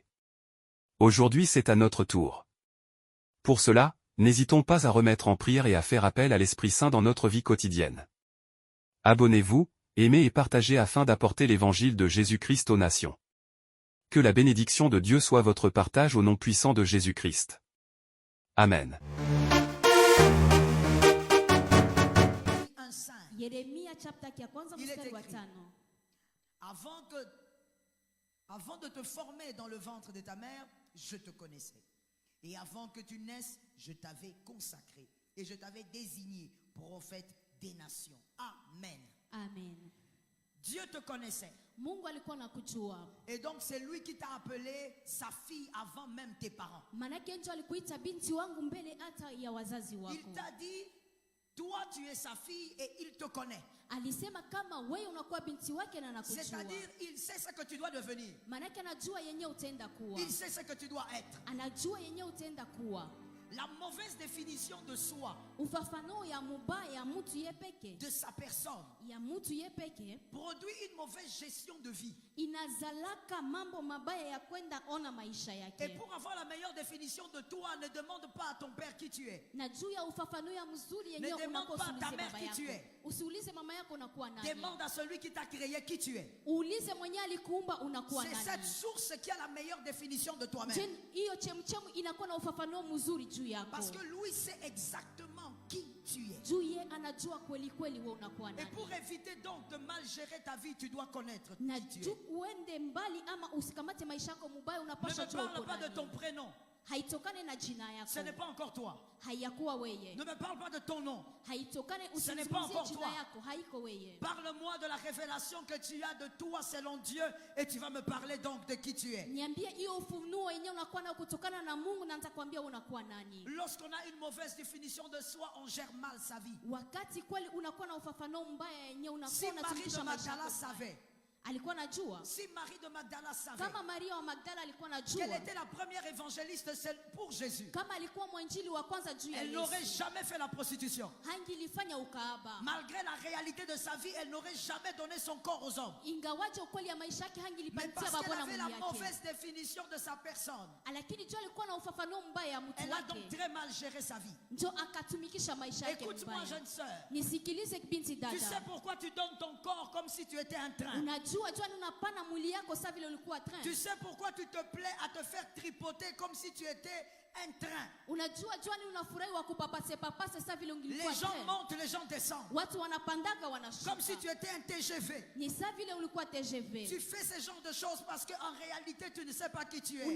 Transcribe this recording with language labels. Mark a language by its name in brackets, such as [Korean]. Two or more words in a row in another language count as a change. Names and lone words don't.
[French] Aujourd'hui c'est à notre tour. Pour cela, n'hésitons pas à remettre en prière et à faire appel à l'Esprit Saint dans notre vie quotidienne. Abonnez-vous, aimez et partagez afin d'apporter l'évangile de Jésus-Christ aux nations. Que la bénédiction de Dieu soit votre partage au nom puissant de Jésus-Christ. Amen. [Swahili] Yeremia chapter ya kwanza mstari wa 5. [French] Avant de te former dans le ventre de ta mère, je te connaissais. Et avant que tu naisses, je t'avais consacré. Et je t'avais désigné prophète des nations. Amen. Amen. Dieu te connaissait. [Swahili] Mungu alikuwa anakujua. [French] Et donc c'est lui qui t'a appelé sa fille avant même tes parents. [Swahili] Manake ndio alikuita binti wangu mbele hata ya wazazi wako. [French] Il t'a dit, toi tu es sa fille et il te connaît. [Swahili] Alisema kama wewe unakuwa binti wake na anakujua. [French] C'est-à-dire il sait ce que tu dois devenir. [Swahili] Manake anajua yenye utaenda kuwa. [French] Il sait ce que tu dois être. [Swahili] Anajua yenye utaenda kuwa. [French] La mauvaise définition de soi, [Swahili] ufafano ya mubaya ya mtu yepeke, [French] de sa personne, [Swahili] ya mtu yepeke, [French] produit une mauvaise gestion de vie. [Swahili] Inazalaka mambo mabaya ya kwenda ona maisha yake. [French] Et pour avoir la meilleure définition de toi, ne demande pas à ton père qui tu es. [Swahili] Na juu ya ufafano ya mzuri yenye unako usiulize [French] ta mère qui tu es. [Swahili] Usiulize mama yako unakuwa nani. [French] Demande à celui qui t'a créé qui tu es. [Swahili] Ulize mwenye alikuumba unakuwa nani. [French] C'est cette source qui a la meilleure définition de toi-même. [Swahili] Hiyo chemchemu inakuwa na ufafano mzuri juu yako. [French] Parce que lui sait exactement qui tu es. [Swahili] Juu yeye anajua kweli kweli wewe unakuwa nani. [French] Et pour éviter donc de mal gérer ta vie, tu dois connaître [Swahili] na [French] qui tu es. [Swahili] Uende mbali ama usikamate maisha yako mubaya unapaswa jua. [French] Ne me parle pas de ton prénom. [Swahili] Haitokane na jina yako. [French] Ce n'est pas encore toi. [Swahili] Hayakuwa wewe. [French] Ne me parle pas de ton nom. [Swahili] Haitokane [French] ce n'est pas encore [Swahili] jina yako, haiko wewe. [French] Parle-moi de la révélation que tu as de toi selon Dieu et tu vas me parler donc de qui tu es. [Swahili] Niambie hiyo ufunuo yenyewe unakuwa na kutokana na Mungu na nitakwambia unakuwa nani. [French] Lorsqu'on a une mauvaise définition de soi, on gère mal sa vie. [Swahili] Wakati kweli unakuwa na ufafano mbaya yenyewe unakuwa unatumikisha maisha yako. Alikuwa anajua. [French] Si Marie de Magdala savait. [Swahili] Kama Maria wa Magdala alikuwa anajua. [French] Qu'elle était la première évangéliste pour Jésus. [Swahili] Kama alikuwa mwanjili wa kwanza juu ya Yesu. [French] Elle n'aurait jamais fait la prostitution. [Swahili] Hangilifanya ukahaba. [French] Malgré la réalité de sa vie, elle n'aurait jamais donné son corps aux hommes. [Swahili] Ingawaje ukweli ya maisha yake hangilipatia baba na mume yake. [French] Mais parce qu'elle avait la mauvaise définition de sa personne. [Swahili] Lakini jua alikuwa na ufafano mbaya ya mtu wake. [French] Elle a donc très mal géré sa vie. [Swahili] Ndio akatumikisha maisha yake. [French] Écoute-moi jeune sœur. [Swahili] Nisikilize binti dada. [French] Tu sais pourquoi tu donnes ton corps comme si tu étais un train? [Swahili] Unajua unapana [French] tu sais pourquoi tu te plais à te faire tripoter comme si tu étais un train? Les gens montent, les gens descendent. Comme si tu étais un TGV. Tu fais ce genre de choses parce qu'en réalité tu ne sais pas qui tu es.